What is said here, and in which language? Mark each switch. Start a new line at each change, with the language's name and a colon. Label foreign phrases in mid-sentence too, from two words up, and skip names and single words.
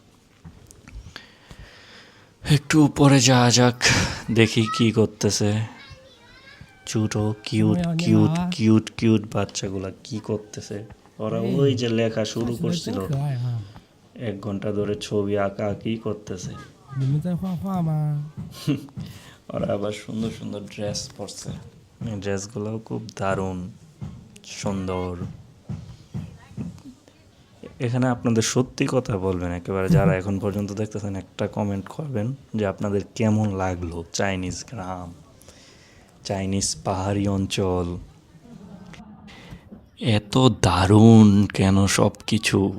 Bangla: একটু উপরে যাওয়া যাক, দেখি কি করতেছে ছোটো
English: cute cute cute cute
Bangla: বাচ্চাগুলা কি করতেছে। ওরা ওই যে লেখা শুরু করছিল, 1 ঘন্টা ধরে ছবি আঁকা আঁকি করতেছে।
Chinese: 你们在画画吗？
Bangla: ওরা আবার সুন্দর সুন্দর ড্রেস পরছে, এই ড্রেসগুলোও খুব দারুণ সুন্দর। এখানে আপনাদের সত্যি কথা বলবেন একেবারে, যারা এখন পর্যন্ত দেখতেছেন একটা কমেন্ট করবেন যে আপনাদের কেমন লাগলো চাইনিজ গ্রাম, চাইনিজ পাহাড়ি অঞ্চল, এত দারুণ কেন সব কিছু।